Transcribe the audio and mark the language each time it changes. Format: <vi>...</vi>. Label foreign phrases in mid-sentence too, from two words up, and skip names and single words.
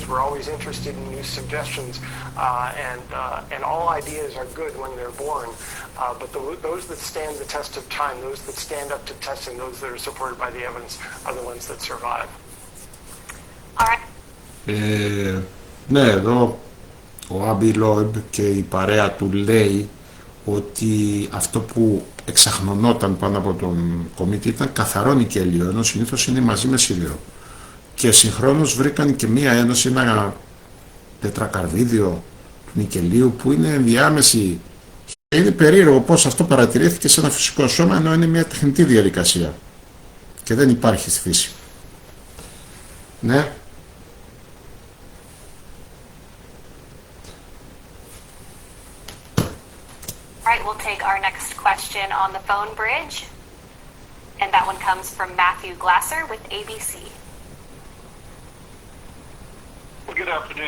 <en>We're always interested in new suggestions, and all ideas are good when they're born. But those that stand the test of time, those that stand up to testing, those that are supported by the evidence, are the ones that survive. All right.</en> <el>Ναι, εδώ ο Άμπι Λόιμπ και η παρέα του λέει ότι αυτό που εξαχνωνόταν πάνω από τον κομίτη ήταν καθαρό νικέλιο, ενώ συνήθως είναι μαζί με σίδηρο. Και συγχρόνως βρήκαν και μία ένωση, ένα τετρακαρβίδιο του νικελίου που είναι ενδιάμεση. Είναι περίεργο πώς αυτό παρατηρήθηκε σε ένα φυσικό σώμα, ενώ είναι μια τεχνητή διαδικασία και δεν υπάρχει στη φύση. Ναι.</el> <en>All right, we'll take our next question on the phone bridge. And that one comes from Matthew Glasser with ABC. Well, good afternoon.</en>